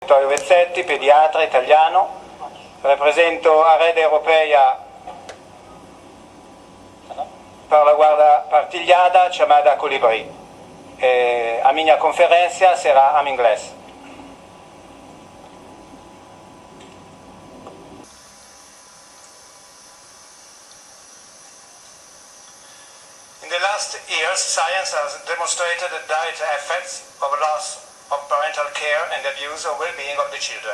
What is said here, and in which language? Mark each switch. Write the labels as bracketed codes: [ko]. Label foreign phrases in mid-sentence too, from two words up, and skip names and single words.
[it] Vittorio Vezzetti, pediatra italiano, rappresento a Rede Europea per la guarda [pt] partilhada chamada [it] Colibri. [pt] A minha conferência será em inglês. [en] In the last years, science has demonstrated the direct effects of loss of parental care and abuse of well-being of the children.